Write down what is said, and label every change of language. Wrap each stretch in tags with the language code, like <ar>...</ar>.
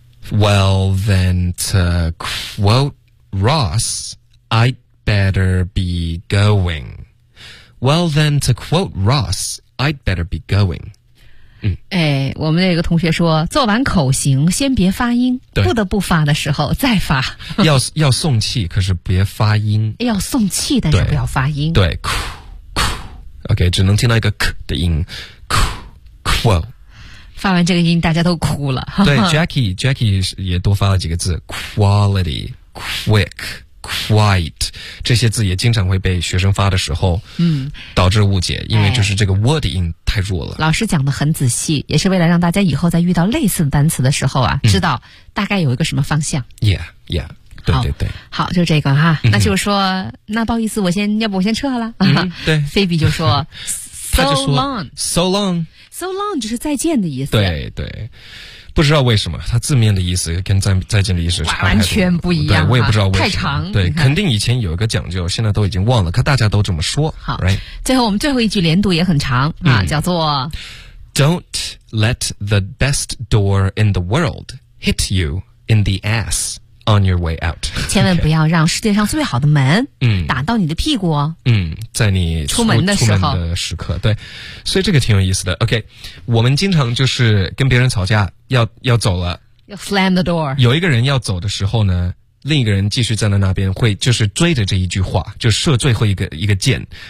<en>Well, then to quote Ross, I'd better be going. Well, then to quote Ross, I'd better be going. 嗯。</en> <zh>哎，我们那个同学说做完口型先别发音，不得不发的时候再发。要送气，可是别发音。要送气但是不要发音。对。哭哭。 OK, 只能听到一个咳的音。</zh> <en>Quote,</en> <zh>发完这个音大家都哭了。对 Jackie 也多发了几个字</zh> <en>quality, quick, quite,</en> <zh>这些字也经常会被学生发的时候导致误解、嗯、因为就是这个 word 音太弱了。老师讲得很仔细，也是为了让大家以后在遇到类似的单词的时候啊、嗯、知道大概有一个什么方向。</zh> <en>Yeah, yeah.</en> <zh>对对对，好，就这个哈、嗯、那就是说那不好意思，我先要不我先撤了、嗯、对，菲比就说他就说</zh> <en>so long</en> <zh>就是再见的意思。对对，不知道为什么他字面的意思跟再见的意思完全不一样，我也不知道为什么，太长，对，肯定以前有一个讲究现在都已经忘了，可大家都这么说。好、</zh> <en>right?</en> <zh>最后我们最后一句连读也很长、嗯、啊，叫做</zh> <en>Don't let the best door in the world hit you in the assOn your way out.</en> <zh>千万不要让世界上最好的门打到你的屁股、哦、嗯，在你 出门的时刻。对，所以这个挺有意思的。OK, 我们经常就是跟别人吵架要走了，要</zh> <en>slam the door,</en> <zh>有一个人要走的时候呢，另一个人继续站在那边会就是追着这一句话就射最后一个箭。</zh>